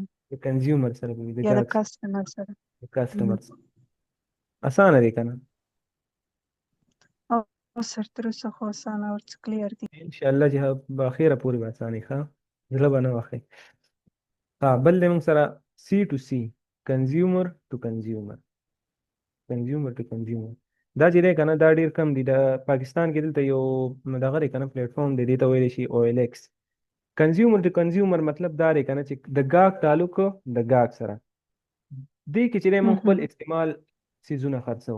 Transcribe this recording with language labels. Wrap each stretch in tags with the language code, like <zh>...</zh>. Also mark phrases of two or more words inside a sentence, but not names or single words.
<ps>د کنزیومر سره به وي، یا د کسټمر سره. د کسټمر سره. اسانه دی که نه؟ او سر تر اوسه خو اسانه او څه کلیر دي. انشاءالله چې به اخیره پورې به اسانې ښه زړه به نه وهئ. بل دی موږ سره</ps> <en>C to C, consumer to consumer. consumer to consumer</en> <ps>دا چې دی که نه دا ډېر کم دي. د پاکستان کې دلته یو دغه دی که نه پلیټ فارم دی، دې ته ویلی شي او ایل ایکس.</ps> <en>consumer to consumer</en> <ps>مطلب دا دی که نه چې د ګاګ تعلق د ګاګ سره. دې کې چې دی موږ خپل استعمال څیزونه خرڅوو.</ps>